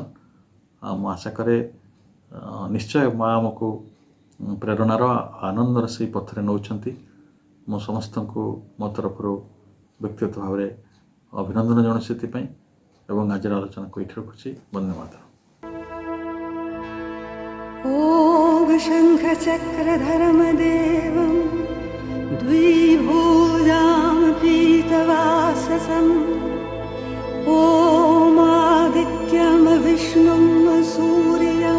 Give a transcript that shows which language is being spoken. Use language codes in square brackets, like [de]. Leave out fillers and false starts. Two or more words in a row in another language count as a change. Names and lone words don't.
[or] ମୁଁ ଆଶା କରେ ନିଶ୍ଚୟ ମା ଆମକୁ ପ୍ରେରଣାର, ଆନନ୍ଦର ସେଇ ପଥରେ ନେଉଛନ୍ତି। ମୁଁ ସମସ୍ତଙ୍କୁ ମୋ ତରଫରୁ ବ୍ୟକ୍ତିଗତ ଭାବରେ ଅଭିନନ୍ଦନ ଜଣାଉଛି ସେଥିପାଇଁ, ଏବଂ ଆଜିର ଆଲୋଚନାକୁ ଏଇଠି ରଖୁଛି। ଧନ୍ୟବାଦ। [sa] ॐ शङ्खचक्रधरमदेवं द्विभुजां पीतवाससम् ॐ आदित्यं विष्णुं सूर्यं